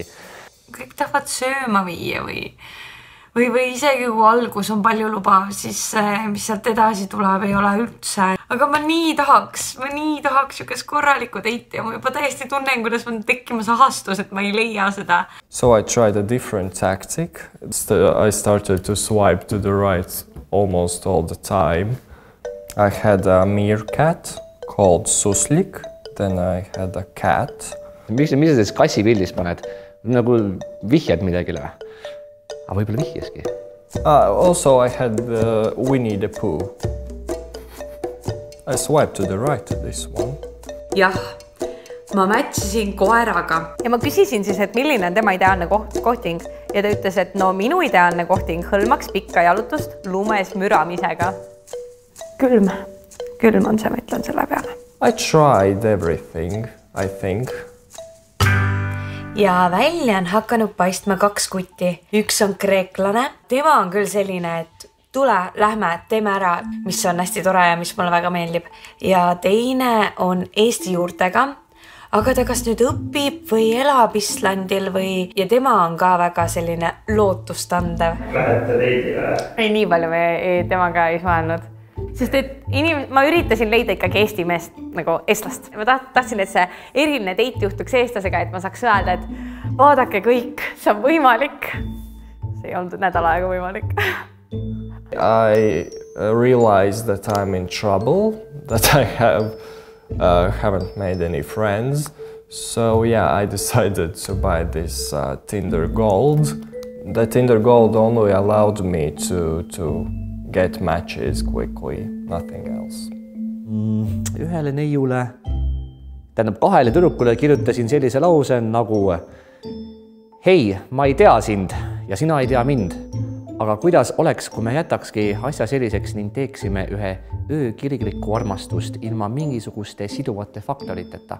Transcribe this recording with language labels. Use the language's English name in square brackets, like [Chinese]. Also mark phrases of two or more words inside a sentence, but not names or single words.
[Estonian] Kõik tahavad sööma viia või isegi kui algus on palju lubav, siis mis sealt edasi tuleb, ei ole üldse. Aga ma nii tahaks jõukes korralikku deiti ja ma juba täiesti tunnen, kuidas on tekkimas ahastus, et ma ei leia seda. [English] So I tried a different tactic. I started to swipe to the right almost all the time. I had a meerkat called suslik, then I had a cat. [Estonian] Mis sa selles kassi pildis paned? Nagu vihjad midagile või? Aga võib-olla vihjeski. [English] Also I had Winnie the Pooh. I swiped to the right to this one. [Estonian] Jah, ma matchisin koeraga. Ja ma küsisin siis, et milline on tema ideaalne kohting ja ta ütles, et no minu ideaalne kohting hõlmaks pikka jalutust lumes müramisega. Külm on see, ma ütlen selle peale. [English] I tried everything, I think. [Estonian] Ja välja on hakanud paistma 2 kutti. Üks on kreeklane. Tema on küll selline, et tule, lähme, teeme ära, mis on hästi tore ja mis mulle väga meeldib. Ja teine on Eesti juurtega, aga ta kas nüüd õpib või elab Islandil ja tema on ka väga selline lootustandev. Lähete leidile? Ei, nii palju me temaga ei suhelnud. Sest et ma üritasin leida ikkagi Eesti meest, nagu eestlast. Ma tahtsin, et see eriline date juhtuks eestlasega, et ma saaks öelda, et vaadake kõik, see on võimalik. See ei olnud nädal aega võimalik. [English] I realized that I'm in trouble, that I haven't made any friends. So yeah, I decided to buy this Tinder Gold. The Tinder Gold only allowed me to get matches quickly, nothing else. [Estonian] Ühele neiule, tähendab 2 tüdrukule kirjutasin sellise lause nagu hei, ma ei tea sind ja sina ei tea mind, aga kuidas oleks, kui me jätakski asja selliseks ning teeksime ühe öökirglikku armastust ilma mingisuguste siduvate faktoriteta.